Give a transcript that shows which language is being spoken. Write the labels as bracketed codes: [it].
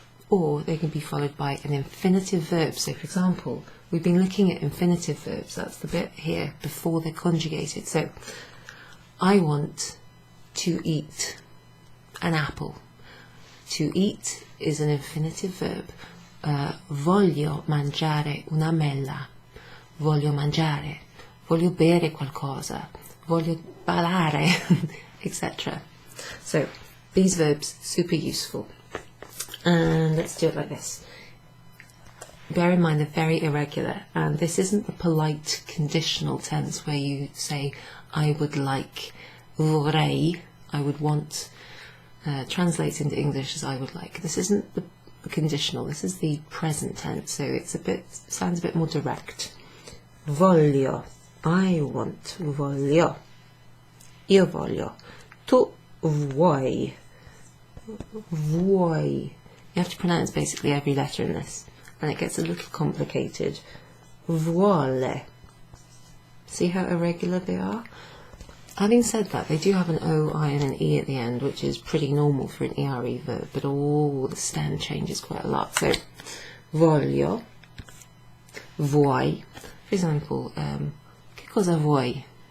[en] Or they can be followed by an infinitive verb. So for example, we've been looking at infinitive verbs, that's the bit here before they're conjugated. So I want to eat an apple. To eat is an infinitive verb. [it] Voglio mangiare una mela, voglio mangiare, voglio bere qualcosa, voglio parlare, etc. [en] So these verbs, super useful. And let's do it like this. Bear in mind they're very irregular, and this isn't the polite conditional tense where you say I would like, vorrei, I would want, translates into English as I would like. This isn't the conditional, this is the present tense, so it's sounds a bit more direct. [it] Voglio, [en] I want, [it] voglio, io voglio, tu vuoi, vuoi. [en] You have to pronounce basically every letter in this, and it gets a little complicated. Vuole. See how irregular they are? Having said that, they do have an O, I and an E at the end, which is pretty normal for an ERE verb, but all the stem changes quite a lot. [it] So, voglio, vuoi. [en] For example, [it] che cosa vuoi?